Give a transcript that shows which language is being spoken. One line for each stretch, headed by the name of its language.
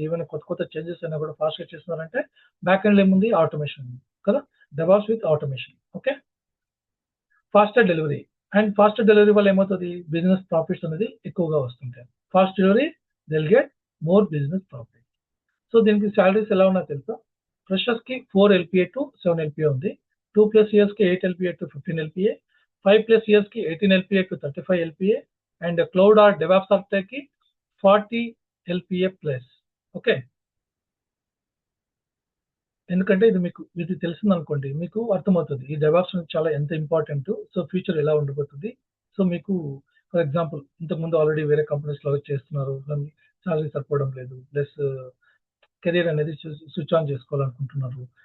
Telugu: Even కొత్త changes అయినా కూడా ఫాస్ట్ గా చేస్తున్నారంటే బ్యాక్ ఎండ్ ఏముంది, ఆటోమేషన్ ఉంది కదా. DevOps with automation. Okay. Faster delivery. And faster delivery వల్ల ఏమవుతుంది, బిజినెస్ ప్రాఫిట్స్ అనేది ఎక్కువగా వస్తుంటాయి.
English: Fast delivery they'll get more business profit.
Telugu: So దీనికి సాలరీస్ ఎలా ఉన్నాయో తెలుసా. ఫ్రెషర్స్ కి 4 LPA టు 7 LPA ఉంది. 2+ years కి 8 LPA టు 15 LPA. 5+ years కి 18 LPA to 35 LPA. And cloud are DevOps architect కి 40 LPA ప్లస్. ఓకే. ఎందుకంటే ఇది తెలిసింది అనుకోండి, మీకు అర్థమవుతుంది ఈ డెవాప్స్ చాలా ఎంత ఇంపార్టెంట్. సో ఫ్యూచర్ ఎలా ఉండబోతుంది. సో మీకు ఫర్ ఎగ్జాంపుల్ ఇంతకుముందు ఆల్రెడీ వేరే కంపెనీస్ లో చేస్తున్నారు, సాలరీ సరిపోవడం లేదు, ప్లస్ కెరీర్ అనేది స్విచ్ ఆన్ చేసుకోవాలనుకుంటున్నారు.